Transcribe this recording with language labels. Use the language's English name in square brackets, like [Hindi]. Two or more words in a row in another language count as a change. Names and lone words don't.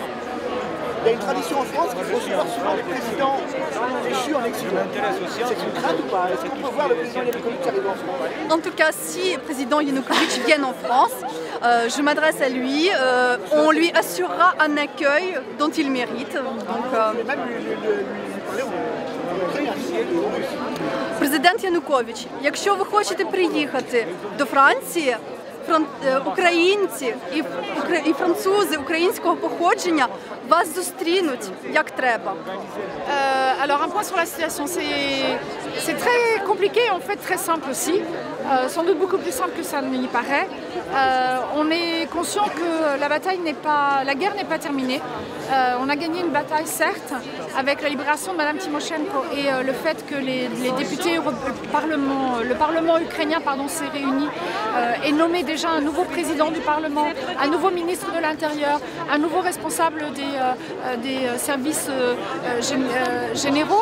[French] Il y a une tradition en France qu'il faut recevoir souvent les présidents déchus en exil. C'est une crainte ou pas? Est-ce qu'on peut voir le président Yanukovych arriver en France? En tout cas, si le président Yanukovych vient en France, je m'adresse à lui, on lui assurera un accueil dont il mérite. [Ukrainian] Президент Янукович, якщо ви хочете приїхати до Франції, українці і французи українського походження вас зустрінуть як треба? [French] Alors un point sur la situation, c'est très compliqué, en fait très simple aussi, sans doute beaucoup plus simple que ça n'y paraît. On est conscient que la guerre n'est pas terminée. On a gagné une bataille certes avec la libération de Madame Tymoshenko et le fait que les députés, le Parlement ukrainien s'est réuni et nommé déjà un nouveau président du Parlement, un nouveau ministre de l'Intérieur, un nouveau responsable des services généraux.